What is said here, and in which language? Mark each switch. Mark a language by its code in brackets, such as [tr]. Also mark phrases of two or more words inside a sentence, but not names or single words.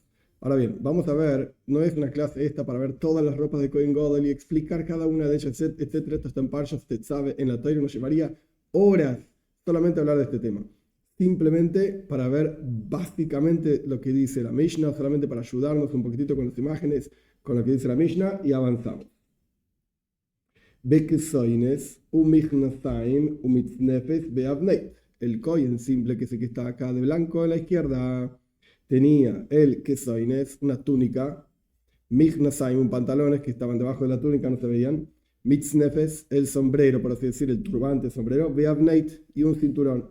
[es] Ahora bien, vamos a ver, no es una clase esta para ver todas las ropas de [he] כהן גדול [es] y explicar cada una de ellas, etcétera. Esto está en [he] פרשת תצוה, [es] en la Torah nos llevaría horas solamente hablar de este tema. Simplemente para ver básicamente lo que dice la Mishnah, solamente para ayudarnos un poquitito con las imágenes, con lo que dice la Mishnah, y avanzamos. [he] בכתונת ומכנסים ומצנפת ובאבנט. [es] El Kohen simple, que es el que está acá de blanco a la izquierda, tenía el kesoines, una túnica, michnasayim, un pantalones que estaban debajo de la túnica, no se veían, mitznefes, el sombrero, por así decir, el turbante, sombrero, beavneit, y un cinturón.